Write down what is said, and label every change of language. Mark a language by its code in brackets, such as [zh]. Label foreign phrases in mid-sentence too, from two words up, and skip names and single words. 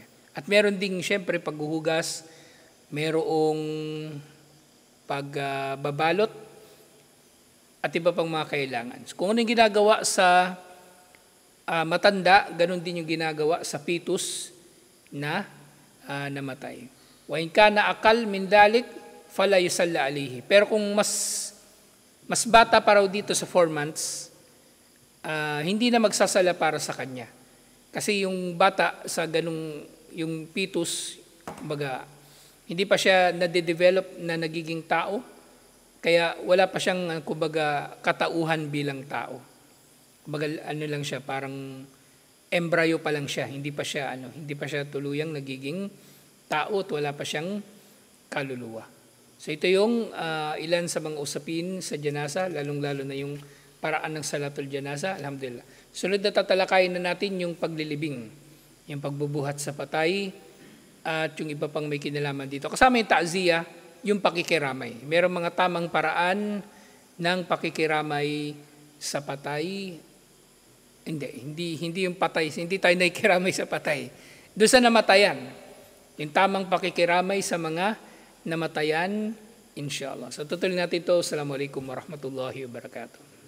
[tl] At meron ding syempre paghuhugas, merong pagbabalot, at iba pang mga kailangan. So, kung ano yung ginagawa sa matanda, ganun din yung ginagawa sa fetus na namatay. [ar] وإن كان أقل من ذلك فلا يصلى عليه. [tl] Pero kung mas bata pa raw dito sa 4 months, hindi na magsasala para sa kanya. Kasi yung bata sa yung fetus, kumbaga, hindi pa siya nade-develop na nagiging tao, kaya wala pa siyang, kumbaga, katauhan bilang tao. Kumbaga, lang siya, parang embryo pa lang siya, hindi pa siya tuluyang nagiging tao at wala pa siyang kaluluwa. So ito yung ilan sa mga usapin sa janaza, lalong-lalo na yung paraan ng [ar] صلاة الجنازة, [tl] alhamdulillah. Sunod na tatalakayin na natin yung paglilibing, yung pagbubuhat sa patay, at yung iba pang may kinalaman dito. Kasama yung ta'ziya, yung pakikiramay. Merong mga tamang paraan ng pakikiramay sa patay. Hindi yung patay, hindi tayo nakikiramay sa patay. Doon sa namatayan, yung tamang pakikiramay sa mga namatayan, inshallah. So tutuloy natin ito. [ar] السلام عليكم ورحمة الله وبركاته.